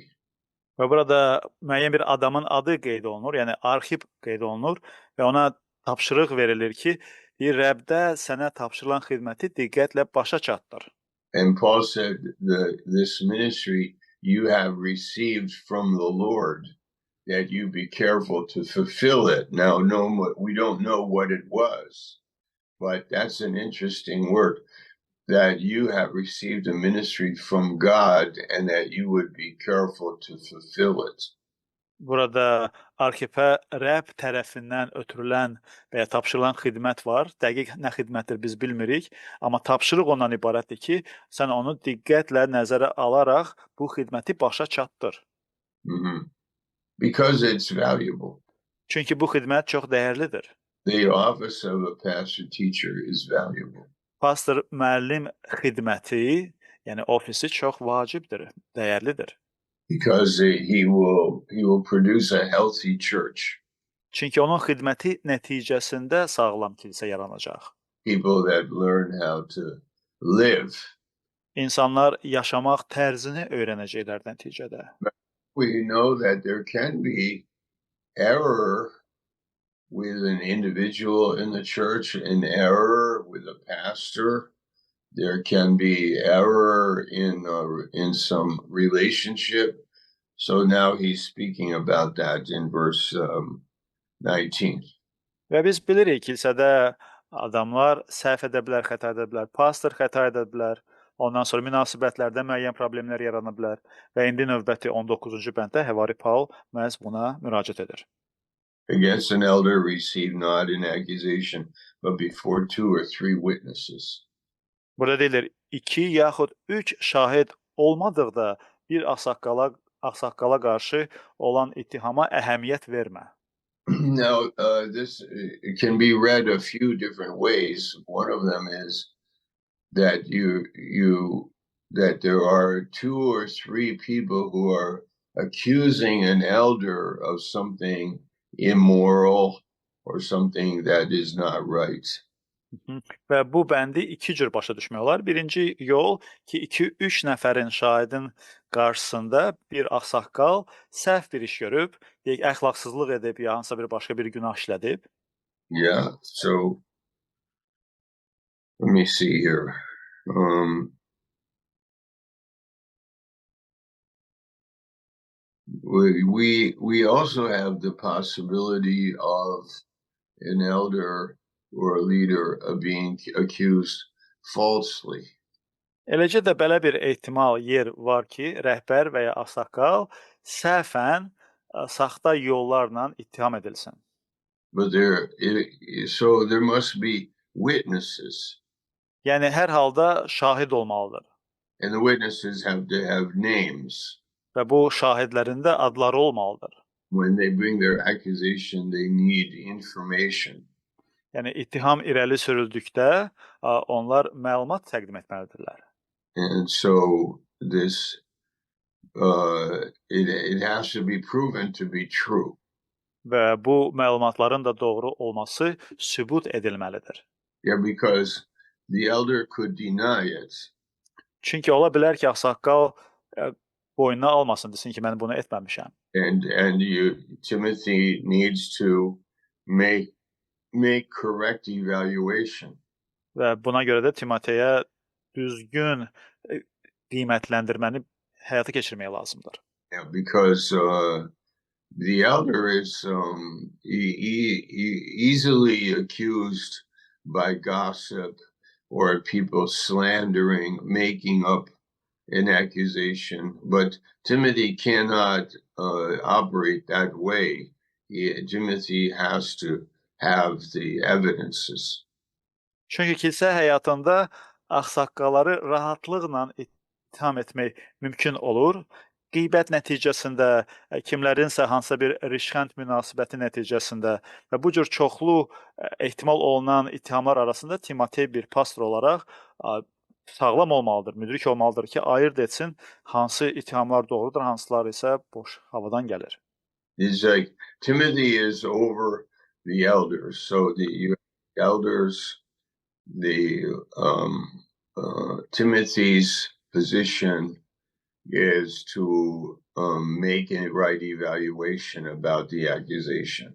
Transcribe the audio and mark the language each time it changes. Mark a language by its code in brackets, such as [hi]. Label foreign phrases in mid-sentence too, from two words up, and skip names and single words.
[az] Və burada müəyyən bir adamın adı qeyd olunur, yəni Arxip qeyd olunur və ona tapşırıq verilir ki, Rəbdə sənə tapşırılan xidməti diqqətlə başa çatdır. [en] And Paul said, this ministry you have received from the Lord, that you be careful to fulfill it. Now, we don't know what it was, But that's an interesting word that you have received a ministry from God and that you would be careful to fulfill it. [az] Burada arxipə Rəbb tərəfindən ötürülən və ya tapşırılan xidmət var. Dəqiq nə xidmətdir biz bilmirik, amma tapşırıq ondan ibarətdir ki, sən onu diqqətlə nəzərə alaraq bu xidməti başa çatdır. [en] Mhm. Because it's valuable. [az] Çünki bu xidmət çox dəyərlidir. [en] The office of a pastor teacher is valuable. [az] Pastor müəllim xidməti, yəni ofisi çox vacibdir, dəyərlidir. [en] Because he will produce a healthy church. [az] Çünki onun xidməti nəticəsində sağlam kilsə yaranacaq. [en] People that learn how to live. [az] İnsanlar yaşamaq tərzini öyrənəcəklər nəticədə. [en] We know that there can be error with an individual in the church, an error with a pastor. There can be error in some relationship. So now he's speaking about that in verse 19. [az] Və biz bilirik kilsədə adamlar səhv edə bilər, xəta edə bilər, pastor xəta edə bilər. Ondan sonra münasibətlərdə müəyyən problemlər yarana bilər və indi növbəti 19-cu bənddə Həvari Paul məhz buna müraciət edir. [en] Against an elder receive not an accusation, but before 2 or 3 witnesses. [az] Burada deyilir, 2 yaxud 3 şahid olmadıqda bir ağsaqqala qarşı olan ittihama əhəmiyyət vermə. [en] Now, this can be read a few different ways. One of them is that that there are 2 or 3 people who are accusing an elder of something immoral or something that is not right. [az] Və bu bəndi 2 cür başa düşmək olar. Birinci yol ki, 2-3 nəfərin şahidin qarşısında bir ağsaqqal səhv bir iş görüb, deyək əxlaqsızlıq edib ya hansısa bir başqa bir günah işlədib. [en] Yeah, so let me see here. We also have the possibility of an elder or a leader of being accused falsely. [az] Eləcə də belə bir ehtimal yer var ki, rəhbər və ya ağsaqqal səhvən saxta yollarla ittiham edilsin. [en] But so there must be witnesses. [az] Yəni hər halda şahid olmalıdır. [en] And the witnesses have to have names. [az] Və bu şahidlərin də adları olmalıdır. [en] When they bring their accusation, they need information. [az] Yəni ittiham irəli sürüldükdə onlar məlumat təqdim etməlidirlər. [en] And so this it has to be proven to be true. [az] Və bu məlumatların da doğru olması sübut edilməlidir. [en] Yeah, because the elder could deny it. [az] Çünki ola bilər ki, ağsaqqal boynuna almasın, desin ki, mən bunu etməmişəm. [en] And Timothy needs to make correct evaluation. [az] Və buna görə də Timoteyə düzgün qiymətləndirməni həyata keçirmək lazımdır. [en] Yeah, because the elder is easily accused by gossip or people slandering, making up an accusation. But Timothy cannot operate that way. Timothy has to have the evidences. [az] Çünki kilsə həyatında ağsaqqalları rahatlıqla ittiham etmək mümkün olur. Qeybət nəticəsində, kimlərinsə hansısa bir rişxənd münasibəti nəticəsində və bu cür çoxlu ehtimal olunan ittihamlar arasında Timotey bir pastor olaraq sağlam olmalıdır, müdrik olmalıdır ki, ayırd etsin hansı ittihamlar doğrudur, hansılar isə boş havadan gəlir. [en] It's like Timothy is over the elders, so the elders, Timothy's position is to make a right evaluation about the accusation.